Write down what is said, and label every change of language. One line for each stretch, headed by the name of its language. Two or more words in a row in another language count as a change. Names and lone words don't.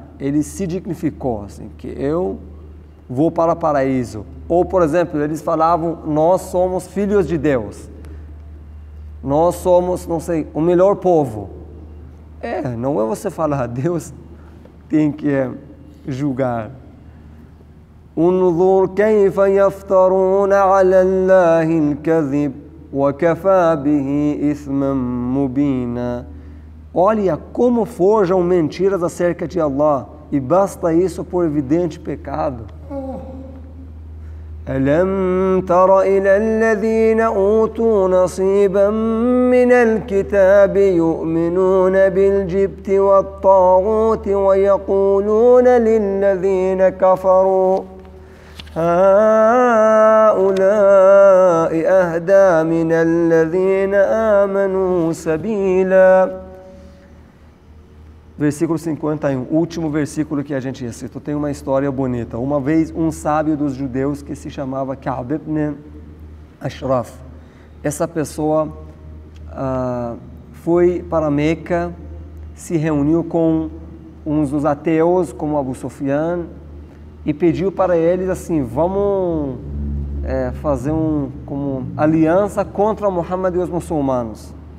Portuguese: Ele se dignificou, assim, que eu vou para o paraíso. Ou, por exemplo, eles falavam, nós somos filhos de Deus. Nós somos, não sei, o melhor povo. Não é você falar, Deus tem que julgar.
Arabic: انظر كيف يفترون على الله الكذب وكفى به إثما مبينا.
Portuguese: Olha como forjam mentiras acerca de Allah, e basta isso por evidente pecado.
Arabic: ألم تر إلى الذين أوتوا نصيبا من الكتاب يؤمنون بالجبت والطاغوت ويقولون للذين كفروا هؤلاء أهدى من الذين آمنوا سبيلا.
Portuguese: Versículo 51, último versículo que a gente recitou, tem uma história bonita. Uma vez, um sábio dos judeus que se chamava Ka'b ibn Ashraf, essa pessoa foi para Meca, se reuniu com uns dos ateus, como Abu Sufyan, e pediu para eles assim, vamos fazer como aliança contra Muhammad e os muçulmanos.